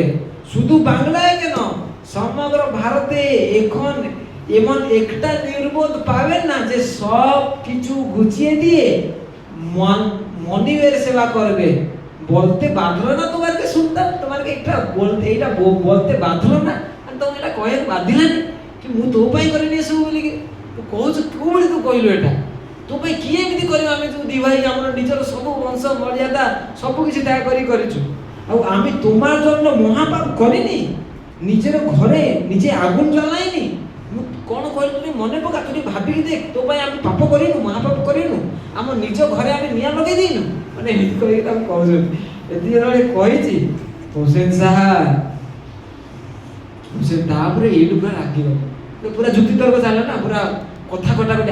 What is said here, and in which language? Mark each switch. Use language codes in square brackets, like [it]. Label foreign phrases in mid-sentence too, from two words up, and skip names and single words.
[bn] শুধু বাংলায় কেন, সমগ্র ভারতে এখন এমন একটা নির্বোধ পাবেন না যে সব কিছু গুছিয়ে দিয়ে মনিবের সেবা করবে। বলতে বাধলো না তোমাকে সুলতান, তোমাকে এটা বলতে, এইটা বলতে বাধলো না, আর তুমি এটা কয়ে বাধিলানি কি [or] ମୁଁ ତୋ ପାଇଁ କରିନି ଏସବୁ ବୋଲିକି? ତୁ କହୁଛୁ କୋଉଭଳି ତୁ କହିଲୁ ଏଟା? ତୋ ପାଇଁ କିଏ ଏମିତି କରିବ? ଆମେ ଯୋଉ ଦି ଭାଇ ଆମର ନିଜର ସବୁ ବଂଶ ମର୍ଯ୍ୟାଦା ସବୁ କିଛି ତ୍ୟାଗ କରି କରିଛୁ, ଆଉ [bn] আমি তোমার জন্য মহাপাপ করিনি, নিজের ঘরে নিজে আগুন জ্বলাইনি। [or] ମୁଁ କଣ କହିଲି ତୁই ମନେ ପକା, ତୁই ଭାବିକି ଦେଖ, ତୋ ପାଇଁ ଆମେ ପାପ କରିନୁ, ମହାପାପ କରିନୁ, ଆମ ନିଜ ଘରେ ଆମେ ନିଆଁ ଲଗେଇ ଦେଇନୁ। ମାନେ ଏମିତି କହିକି ତାକୁ କହୁଛନ୍ତି। ଏତିକି ଯେତେବେଳେ କହିଛି ହୋସେନ ଶାହା, ସେ ତାପରେ ଏଇଠୁ ପୁରା ରାଗିଗଲେ, ପୁରା ଯୁକ୍ତି ତର୍କ ଚାଲିଲା ନା, ପୁରା କଥା କଟାକଟି।